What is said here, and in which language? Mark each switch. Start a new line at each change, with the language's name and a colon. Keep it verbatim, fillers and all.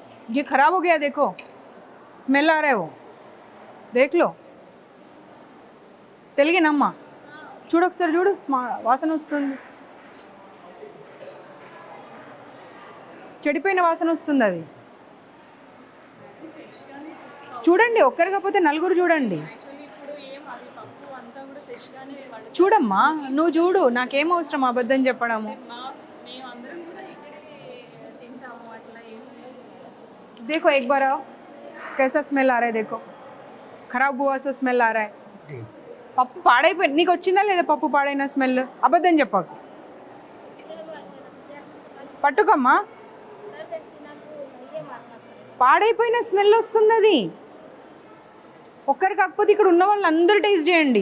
Hindi: ये खराब हो गया, देखो स्मेल आ रहा है वो, देख लो.
Telugu: తెలుగేనమ్మా చూడు ఒకసారి చూడు, స్మా- వాసన వస్తుంది, చెడిపోయిన వాసన వస్తుంది అది. చూడండి ఒక్కరు కాకపోతే నలుగురు చూడండి. యాక్చువల్లీ ఇప్పుడు ఏం అది పప్పు అంతా కూడా ఫ్రెష్గానే వండుతాం. చూడమ్మా నువ్వు చూడు, నాకేం అవసరం అబద్ధం చెప్పడము. మా మేము అందరం కూడా ఇక్కడే తింటాము, అట్లా ఏం లేదు.
Hindi: దేఖో ఎక్ బార్ आओ, कैसा స్మెల్ आ रहा है, देखो खराब हुआ सो స్మెల్ आ रहा है. जी
Telugu: పప్పు పాడైపోయింది, నీకు వచ్చిందా లేదా పప్పు పాడైన స్మెల్? అబద్ధం చెప్పకు, పట్టుకమ్మా. పాడైపోయిన స్మెల్ వస్తుంది అది. ఒక్కరు కాకపోతే ఇక్కడ ఉన్న వాళ్ళు అందరూ టేస్ట్ చేయండి.